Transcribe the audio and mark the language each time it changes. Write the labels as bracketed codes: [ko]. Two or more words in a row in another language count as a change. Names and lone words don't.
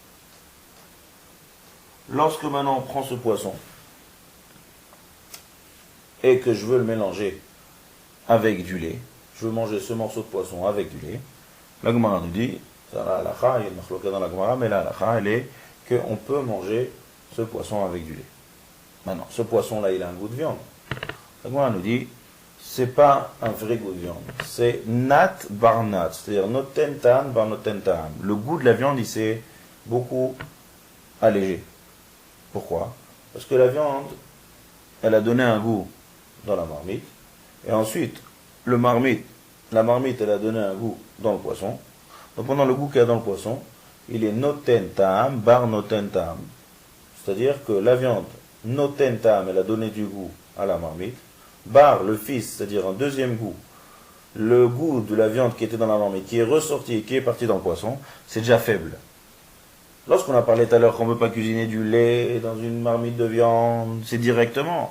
[fr] Lorsque maintenant on prend ce poisson et que je veux le mélanger avec du lait, je veux manger ce morceau de poisson avec du lait, la Gemara nous dit, ça la halakha, il y a une machloka dans la Gemara, mais la halakha elle est qu'on peut manger ce poisson avec du lait. Maintenant, ce poisson-là, il a un goût de viande. La Gemara nous dit, c'est pas un vrai goût de viande, c'est [he] נ"ט בר נ"ט, [fr] c'est-à-dire [he] נותן טעם בר נותן טעם. [fr] Le goût de la viande, il s'est beaucoup allégé. Pourquoi? Parce que la viande, elle a donné un goût dans la marmite, et ensuite, la marmite, elle a donné un goût dans le poisson. Donc pendant le goût qu'il y a dans le poisson, il est [he] נותן טעם בר נותן טעם. [fr] C'est-à-dire que la viande, [he] נותן טעם, [fr] elle a donné du goût à la marmite. Bar, le fils, c'est-à-dire un deuxième goût, le goût de la viande qui était dans la marmite, qui est ressorti et qui est parti dans le poisson, c'est déjà faible. Lorsqu'on a parlé tout à l'heure qu'on ne veut pas cuisiner du lait dans une marmite de viande, c'est directement.